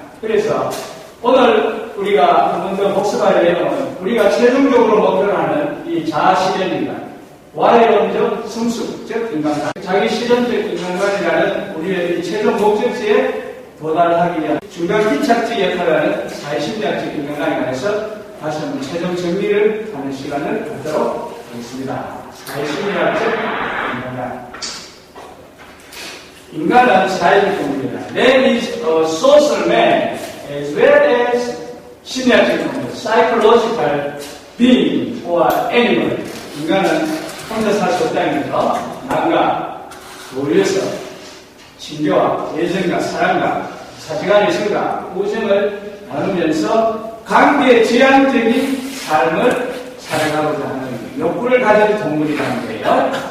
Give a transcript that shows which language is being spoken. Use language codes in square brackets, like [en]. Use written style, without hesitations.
[ko] 그래서 오늘 우리가 한 번 더 복습할 내용은 우리가 최종적으로 목표로 하는 이 자아실현인간, Y론적 성숙적 인간관, 자기 실현적 인간관이라는 우리의 최종 목적지에 도달하기 위한 중간 기착지 역할을 하는 사회심리학적 인간관에 관해서 다시 한번 최종 정리를 하는 시간을 갖도록 하겠습니다. 사회심리학적 인간관. 인간은 사회적 동물이다. [en] Man is a social man as well as [ko] 심리학적 동물, [en] psychological being or animal. [ko] 인간은 혼자 살 수 없다면서 남과 어울려서 친교와 애정과 사랑과 사지간의 성과 우정을 나누면서 관계 지향적인 삶을 살아가고자 하는 욕구를 가진 동물이라는 거예요.